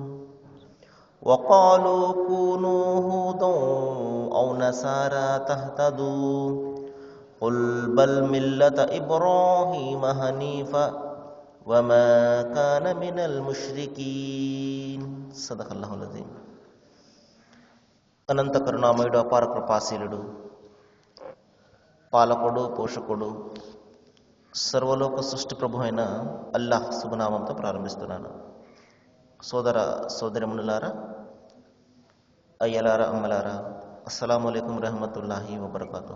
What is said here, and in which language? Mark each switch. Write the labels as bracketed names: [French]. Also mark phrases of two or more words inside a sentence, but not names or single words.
[Arabic] وقالوا كونوا هودا أو نصارى تهتدوا قل بل ملة إبراهيم حنيفا وما كان من المشركين. صدق الله العظيم. [Telugu] అనంత కరుణామయుడు, అపార కృపాశీలుడు, పాలకుడు, పోషకుడు, సర్వలోక సృష్టి ప్రభు అయిన అల్లాహ్ శుభనామంతో ప్రారంభిస్తున్నాను. సోదర సోదరిమణులారా, అయ్యలారా, అమ్మలారా, [Arabic] السلام عليكم رحمة الله وبركاته.